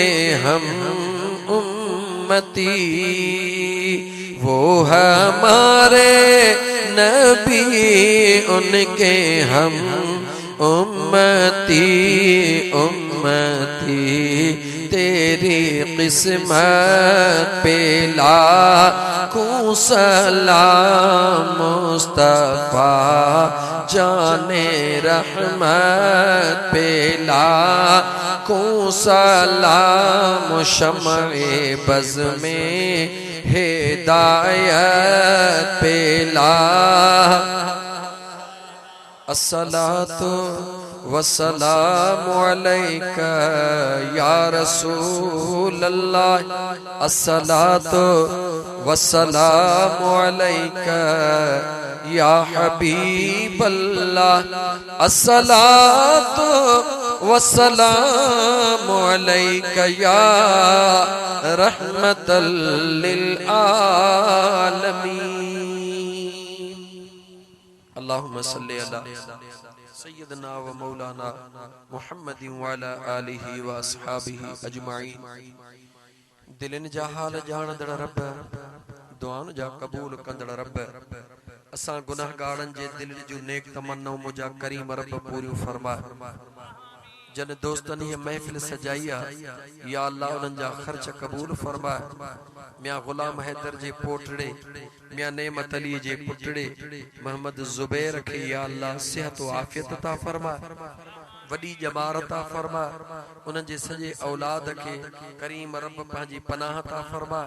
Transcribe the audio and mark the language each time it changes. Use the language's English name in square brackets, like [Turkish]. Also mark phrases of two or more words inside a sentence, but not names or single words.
[Hindi] हम उम्मती वो हमारे नबी उनके हम उम्मती उम्मती तेरी किस्मत पे लाखों सलाम मुस्तफा जाने रहमत पे लाखों सलाम शम्ए बज़ में हिदायत पे [Arabic] الصلاة والسلام عليك يا رسول الله الصلاة والسلام عليك يا حبيب الله الصلاة والسلام عليك يا رحمة للعالمين اللهم صل على سيدنا و مولانا محمد و على آله و أصحابه أجمعين [Sindhi] दिलन जा हाल जानदड़ रब दुआन जा कबूल कंदड़ रब असां गुनाहगारन जे दिल जूं नेक तमन्नाऊं मुजा करीम रब पूरी फरमा जन दोस्तन ये महफिल सजाई आहे या अल्लाह उन्हनि जा ख़र्च क़बूल फरमाए। मियां गुलाम हैदर जे पोटड़े मियां नेमत अली जे पुटड़े मोहम्मद ज़ुबैर खे या अल्लाह सेहत व आफ़ियत अता फरमाए, वडी जमार अता फरमाए। उन्हनि जे सॼे औलाद खे करीम रब पंहिंजी पनाह अता फरमाए।